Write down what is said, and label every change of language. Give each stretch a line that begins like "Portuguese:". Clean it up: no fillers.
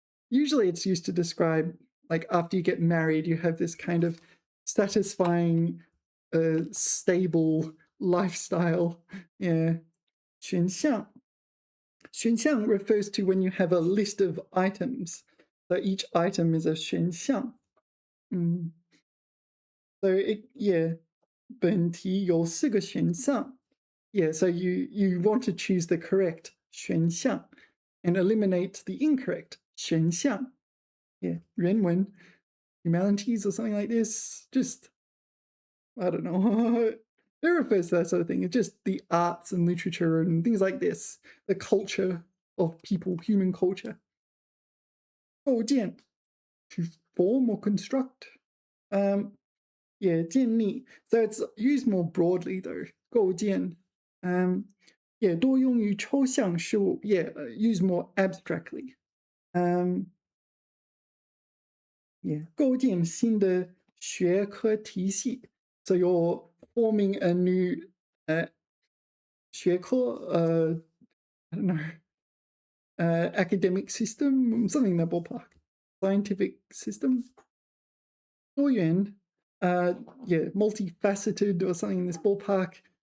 English: Usually it's used to describe like after you get married, you have this kind of satisfying, stable lifestyle. Yeah. 选项. 选项 refers to when you have a list of items. So each item is a 选项. So yeah,
Chinese: 本题有4个选项.
English: Yeah, so you want to choose the correct 选项 and eliminate the incorrect 选项. Yeah, 人文, humanities or something like this. Just, I don't know. It refers to that sort of thing. It's just the arts and literature and things like this. The culture of people, human culture. 构建, to form or construct. Yeah, 建立.So it's used more broadly though.
Chinese: 构建.
English: Yeah,
Chinese: 多用于抽象事物.
English: Yeah, used more abstractly. Yeah,
Chinese: 构建新的学科体系.
English: So you're forming a new 学科, I don't know, academic system, something in that ballpark. Scientific system. 多元, yeah, multifaceted or something in this ballpark.